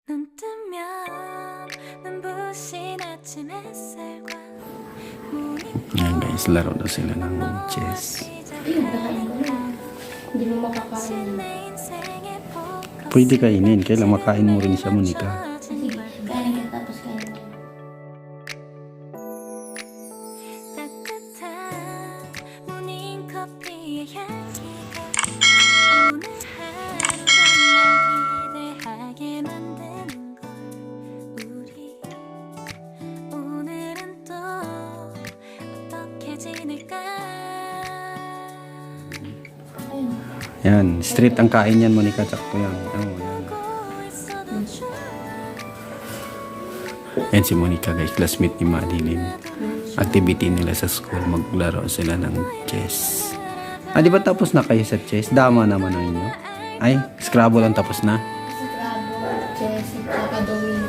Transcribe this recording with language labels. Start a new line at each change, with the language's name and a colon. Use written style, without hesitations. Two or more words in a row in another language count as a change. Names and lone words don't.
Korean: 눈 뜨면 눈부신 아침 햇살과
Filipino: Yan guys, laro na sila ng chess. Ayun, nakain ko na. Hindi mo makakain.
Korean: 내 인생의 포커스
Filipino: Pwede kainin, kailang makain mo rin siya, Monica. Sige, kain ka tapos kain mo.
Korean: 따뜻한 모닝커피의 향기가 오늘 하루가 날 기대하게 만드는 걸 우리 오늘은 또 어떻게 지낼까
Filipino: Ayun. Yan, straight ang kain yan, Monica. Tsakto yan. Oh, yan.
Korean: 보고 있어도 좋아
Filipino: Yan si Monica guys, classmate ni Madeline. Activity nila sa school, maglaro sila ng chess. Ah, di ba tapos na kayo sa chess? Dama naman ang inyo. Ay, Scrabble ang tapos na. Scrabble, chess, at domino.